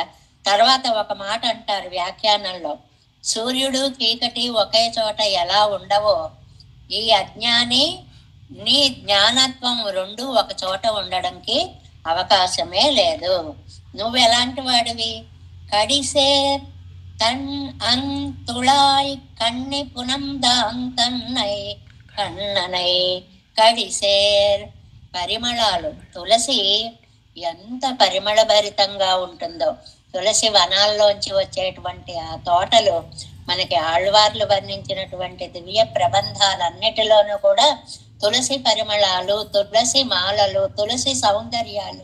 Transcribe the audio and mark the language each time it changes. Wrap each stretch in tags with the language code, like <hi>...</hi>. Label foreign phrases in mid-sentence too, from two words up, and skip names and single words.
<te>తర్వాత ఒక మాట అంటారు వ్యాఖ్యానంలో, సూర్యుడు చీకటి ఒకే చోట ఎలా ఉండవో ఈ అజ్ఞాని నీ జ్ఞానత్వం రెండు ఒక చోట ఉండడానికి అవకాశమే లేదు. నువ్వు ఎలాంటి వాడివి?</te> <ta>கடிசேர் தன் அந்துளாய் கண்ணி புனம்தான் தன்னை కన్ననై.</ta> <te>కడిసేర్ పరిమళాలు. తులసి ఎంత పరిమళ భరితంగా ఉంటుందో. తులసి వనాల్లోంచి వచ్చేటువంటి ఆ తోటలు మనకి ఆళ్వార్లు వర్ణించినటువంటి దివ్య ప్రబంధాలన్నిటిలోనూ కూడా తులసి పరిమళాలు, తులసి మాలలు, తులసి సౌందర్యాలు.</te>